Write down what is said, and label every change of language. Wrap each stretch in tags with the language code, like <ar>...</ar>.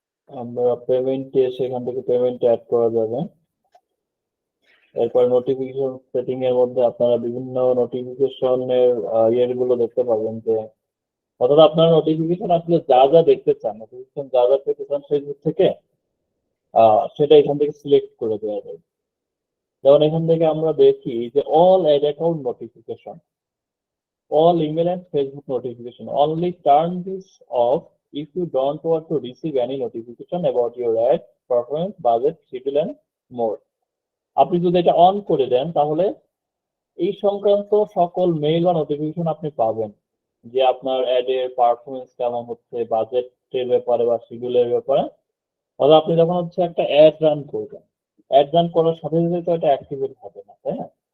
<bn>আমরা পেমেন্টে সেখান থেকে পেমেন্ট অ্যাড করা যাবে। এরপর নোটিফিকেশন সেটিং এর মধ্যে আপনারা বিভিন্ন নোটিফিকেশনের ইয়েগুলো দেখতে পাবেন, যে অর্থাৎ আপনার নোটিফিকেশন আসলে যা যা দেখতে চান, নোটিফিকেশন যা যা পেতে চান ফেসবুক থেকে সেটা এখান থেকে সিলেক্ট করে দেওয়া যায়। যেমন এখান থেকে আমরা দেখি যে</bn> <en>All ad account notification, all email and Facebook notification. Only turn this off if you don't want to receive any notification about your ad, performance, budget, schedule and more.</en> <bn>আপনি যদি এটা অন করে দেন তাহলে এই সংক্রান্ত সকল মেইল বা notification আপনি পাবেন, যে আপনার অ্যাড এর পারফরমেন্স কেমন হচ্ছে, বাজেটের ব্যাপারে বা শিডিউলের ব্যাপারে। অর্থাৎ আপনি যখন হচ্ছে একটা অ্যাড রান করবেন, অ্যাড রান করার সাথে সাথে তো এটা অ্যাক্টিভেট হবে না, তাই না?</bn>